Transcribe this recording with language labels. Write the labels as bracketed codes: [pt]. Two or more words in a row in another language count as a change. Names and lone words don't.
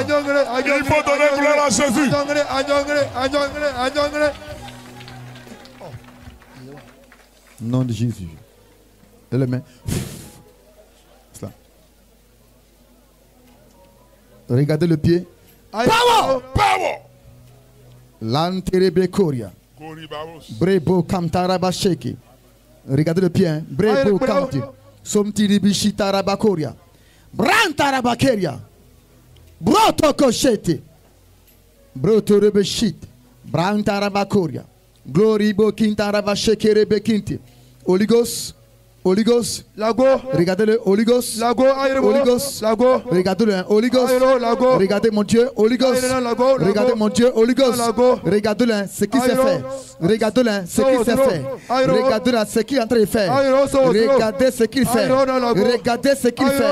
[fr] Il faut donner gloire à Jésus. Nom de Jésus. Et les mains. Cela. Regardez le pied. Power! Power! L'anterebekoria. Brebo kamtaraba sheke. Regardez le pied. Hein? Brebo kamti. Somtiribishi tarabakoria. Brantarabakeria. Brotokoshete. Brotorebeshit. Brantarabakoria. Glory bo kintaraba shekere bekinti. [en] Holy Ghost. Holy Ghost, Lago. [fr] Regardez le [en] Holy Ghost. Lago, Holy Ghost. Lago. [fr] Regardez le [en] Holy Ghost. [fr] Lago. Regardez mon Dieu, [en] Holy Ghost. [fr] Regardez mon Dieu, [en] Holy Ghost. [fr] Regardez le ce qui s'est fait. Regardez le ce qui s'est fait. Regardez le ce qu'il est en train de faire. Regardez ce qu'il fait. Regardez ce qu'il fait.